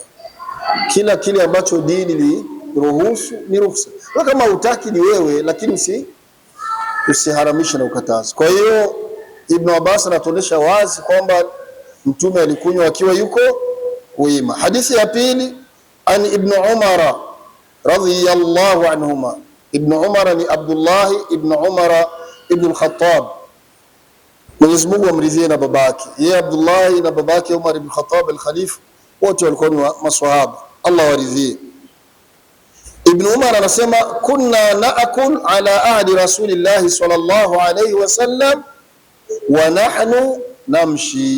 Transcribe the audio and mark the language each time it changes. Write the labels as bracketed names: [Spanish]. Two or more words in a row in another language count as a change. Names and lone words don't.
[Swahili] Kila kile ambacho dini liruhusu ni ruhusa. Wewe kama hutaki ni wewe, lakini usiharamisha na ukataza. Kwa hiyo Ibn Abbas anatuonyesha wazi kwamba mtume alikunywa akiwa yuko wima. Hadithi ya pili, [Arabic] عن ابن عمر رضي الله عنهما. [Swahili] Ibn Umar ni Abdullah ibn Umar ibn al-Khattab, Mwenyezi Mungu amridhie na babake. Yeye Abdullah na babake Umar ibn Khattab al-Khalifa wote walikuwa ni maswahaba, Allah waridhie. Ibn Umar anasema [Arabic] كنا نأكل على عهد رسول الله صلى الله عليه وسلم ونحن نمشي.